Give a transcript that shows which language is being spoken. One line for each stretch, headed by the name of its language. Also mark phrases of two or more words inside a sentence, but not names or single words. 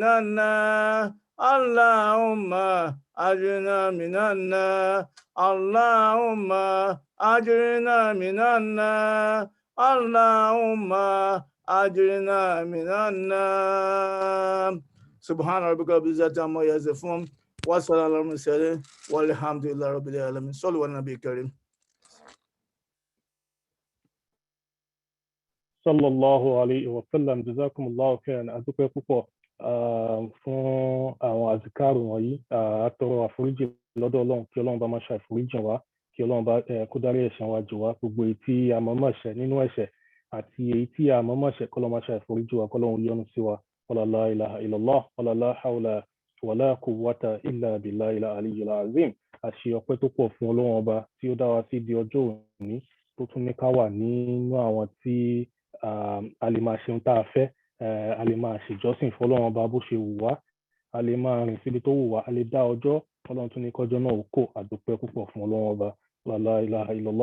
Arabic: النار اللهم أجرنا من النار اللهم أجرنا من النار اللهم أجرنا من النار سبحان ربك رب العزة عما يصفون وسلام على المرسلين والحمد لله رب العالمين صلوا على النبي الكريم صلى الله عليه وسلم جزاكم الله خيرا
Yoruba: adúpẹ́ púpọ̀ fún àwọn àzìkárù wọ̀nyí àtọrọ àforíjì lọ́dọ̀ Ọlọ́run kí Ọlọ́run bá máa ṣe àforíjì wa kí Ọlọ́run bá kó dárí ẹ̀ṣẹ̀ wa jì wá gbogbo èyí tí a mọ̀ọ́mọ̀ ṣẹ̀ nínú ẹ̀ṣẹ̀ àti èyí tí a mọ̀ọ́mọ̀ ṣẹ̀ kọ́lọ́run máa ṣe àforíjì wa kọ́lọ́run yọ́nú sí wa
Arabic: ولا لا إله إلا الله ولا لا حول ولا قوة إلا بالله العلي العظيم
Yoruba: àṣẹ ọpẹ́ tó pọ̀ fún Ọlọ́run ọba tí ó dá wa sí di ọjọ́ òní tó tún ní ká wà nínú àwọn tí a lè máa ṣe ohun tá a fẹ́ a lè máa ṣèjọ́sìn fọ́lọ́run ọba bó ṣe wù wá a lè máa rìn síbi tó wù wá a lè dá ọjọ́ Ọlọ́run tún ní kọjọ́ náà ó kò àdúpẹ́ púpọ̀ fún Ọlọ́run ọba
Arabic: لا إله إلا الله